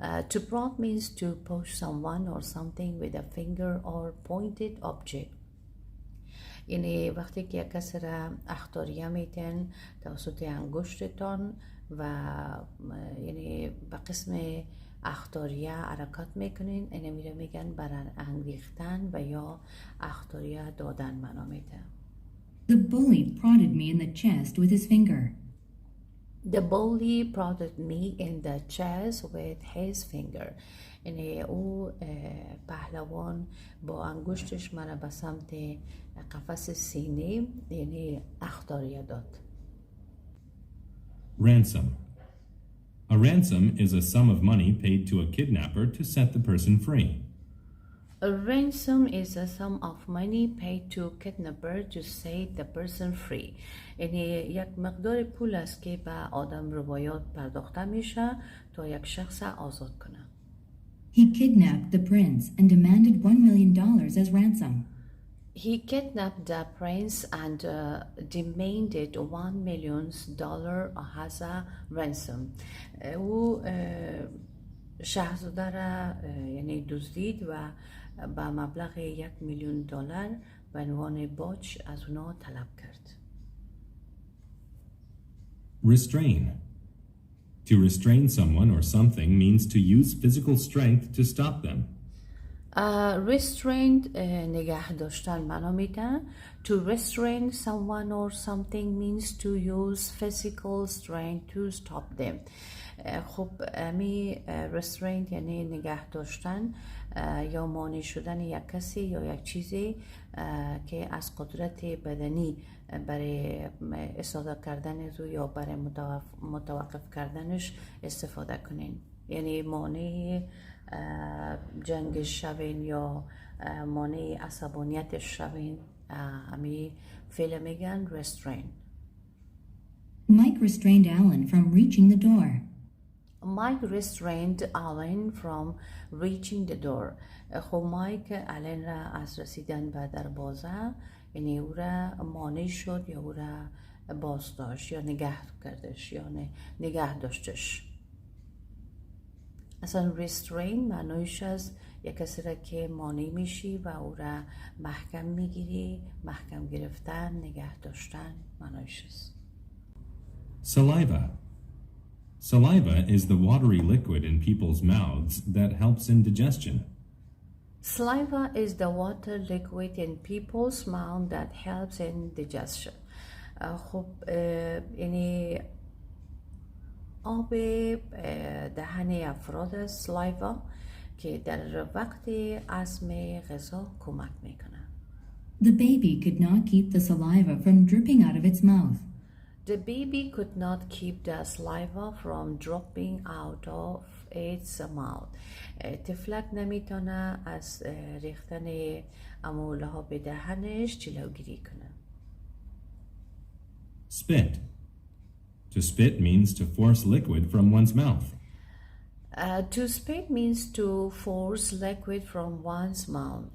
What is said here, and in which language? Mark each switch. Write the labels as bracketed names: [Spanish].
[English] To prod means to push someone or something with a finger or pointed object. [Persian] یعنی وقتی که کسی را اخطاریه میتن توسط انگشتتان و یعنی به قسم اخطاریه حرکت میکنین، اینه میره میگن برانگیختن و یا اخطاریه دادن معنا میده. [English] The bully prodded me in the chest with his finger. The bully prodded me in the chest with his finger. [Persian] یعنی او پهلوان با انگشتش منو به سمت قفس سینه یعنی اخطاریه داد. [English] Ransom. A ransom is a sum of money paid to a kidnapper to set the person free. A ransom is a sum of money paid to a kidnapper to set the person free. [Persian] یعنی یک مقدار پول است که به آدم روایات پرداخته میشه تا یک شخص آزاد کنه. [English] He kidnapped the prince and demanded $1 million as ransom. He kidnapped the prince and demanded $1 million as a ransom. [Persian] او شاهزاده را یعنی دزدید و با مبلغ $1,000,000 به عنوان باج از اونا طلب کرد. [English] Restrain. To restrain someone or something means to use physical strength to stop them. [Persian] restrained نگه داشتن معنا میده. [English] To restrain someone or something means to use physical strength to stop them. [Persian] خب می restraint یعنی نگه داشتن یا مانع شدن یک کسی یا یک چیزی که از قدرت بدنی برای استفاده کردن رو یا برای متوقف کردنش استفاده کنین. یعنی مانع جنگ شوین یا مانع عصبانیت شوین، همی فعل میگن restrain. [English] Mike restrained Alan from reaching the door. Mike restrained Alan from reaching the door. [Persian] خب مایک آلن را از رسیدن به دروازه، یعنی او را مانع شد یا او را باز داشت یا نگه کردش یا نگه داشتش. اصلا restrain معنیش از یک کسی را که مانع میشی و او را محکم میگیری، محکم گرفتن، نگه داشتن معنیش است. [English] Saliva. Saliva is the watery liquid in people's mouths that helps in digestion. Saliva is the water liquid in people's mouth that helps in digestion. [Persian] خب یعنی آب دهن افراد سلایوا که در وقت هضم غذا کمک میکنه. [English] The baby could not keep the saliva from dripping out of its mouth. The baby could not keep the saliva from dropping out of its mouth. [Persian] طفلک نمیتونه از ریختن اموله ها به دهنش جلوگیری کنه. [English] Spit. To spit means to force liquid from one's mouth. To spit means to force liquid from one's mouth.